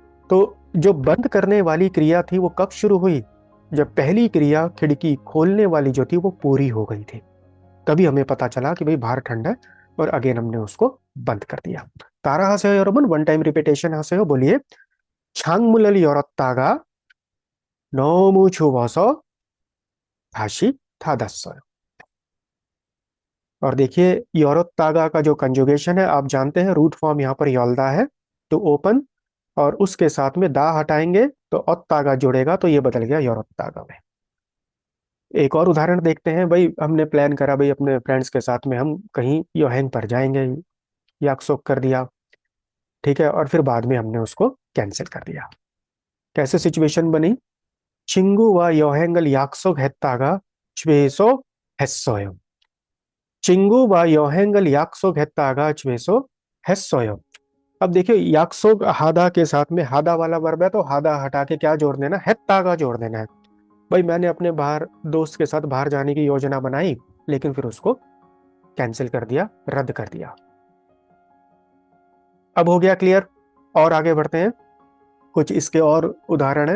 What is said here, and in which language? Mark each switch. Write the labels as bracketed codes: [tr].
[hi] तो जो बंद करने वाली क्रिया थी वो कब शुरू हुई? जब पहली क्रिया खिड़की खोलने वाली जो थी वो पूरी हो गई थी, तभी हमें पता चला कि भाई बाहर ठंड है और अगेन हमने उसको बंद कर दिया। तारा [ko] 하세요 여러분, [hi] वन टाइम रिपीटेशन [ko] 하세요, [hi] बोलिए। [ko] 창문을 열었다가 너무 추워서 다시 닫았어요। [hi] और देखिए 열었다가 का जो कंजुगेशन है आप जानते हैं, रूट फॉर्म यहाँ पर योल्दा है, तो ओपन, और उसके साथ में दा हटाएंगे तो ओत्तागा जुड़ेगा, तो ये बदल गया योरोत्तागा में। एक और उदाहरण देखते हैं। भाई हमने प्लान करा भाई अपने फ्रेंड्स के साथ में हम कहीं योहेंग पर जाएंगे, याकसोक कर दिया, ठीक है, और फिर बाद में हमने उसको कैंसिल कर दिया। कैसे सिचुएशन बनी? [ko] 친구와 여행을 약속했다가 취소했어요। 친구와 여행을 약속했다가 취소했어요। [hi] अब देखिए याकसोक हादा के साथ में हादा वाला वर्ब है, तो हादा हटा के क्या जोड़ देना, हेत्तागा जोड़ देना है। भाई मैंने अपने बाहर दोस्त के साथ बाहर जाने की योजना बनाई, लेकिन फिर उसको कैंसिल कर दिया, रद्द कर दिया। अब हो गया क्लियर? और आगे बढ़ते हैं, कुछ इसके और उदाहरण है।